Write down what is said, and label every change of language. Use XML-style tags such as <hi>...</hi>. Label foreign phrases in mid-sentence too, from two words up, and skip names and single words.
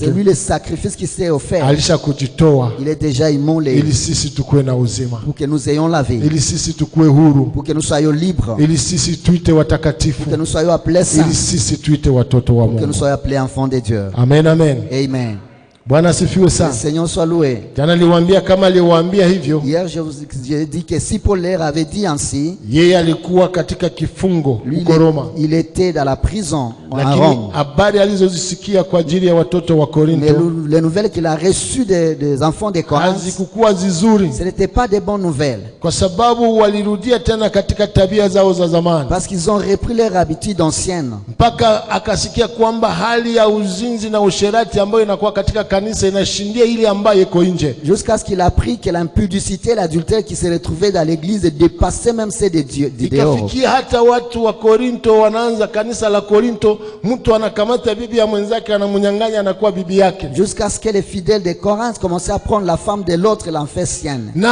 <fr>C'est lui le sacrifice qui s'est offert.</fr> <sw>Alisha kujitoa.</sw> <fr>Il est déjà immolé.</fr> <sw>Ili sisi tukue na uzima.</sw> <fr>Pour que nous ayons la vie.</fr> <sw>Ili sisi tukue huru.</sw> <fr>Pour que nous soyons libres.</fr> <sw>Ili sisi tuite watakatifu.</sw> <fr>Pour que nous soyons appelés saints.</fr> <sw>Ili sisi tuite watoto wa Mungu.</sw> <fr>Pour que nous soyons appelés enfants de Dieu. Amen, amen. Amen.</fr> <sw>Bwana asifiwe sana.</sw> <fr>Le Seigneur soit loué.</fr> <sw>Jana niliwaambia kama aliwaambia hivyo.</sw> <fr>Hier j'ai dit que si Paul leur avait dit ainsi.</fr> <sw>Yeye alikuwa katika kifungo huko Roma.</sw> <fr>Il était dans la prison à Rome. Rome.</fr> <sw>Habari alizozisikia kwa ajili ya watoto wa Korinto.</sw> <fr>Mais les nouvelles qu'il a reçues des enfants de Corinthe.</fr> <sw>Hazikuwa nzuri.</sw> <fr>Ce n'était pas des bonnes nouvelles.</fr> <sw>Kwa sababu walirudia tena katika tabia zao za zamani.</sw> <fr>Parce qu'ils ont repris leur habitude ancienne.</fr> <sw>Mpaka akasikia kwamba hali ya uzinzi na usherati ambayo inakuwa katika</sw> <fr>Jusqu'à ce qu'il a appris que l'impudicité, l'adultère qui se retrouvait dans l'église dépassait même ceux des dieux. Jusqu'à ce que les fidèles de Corinthe commençaient à prendre la femme de l'autre et l'en faire sienne.</fr>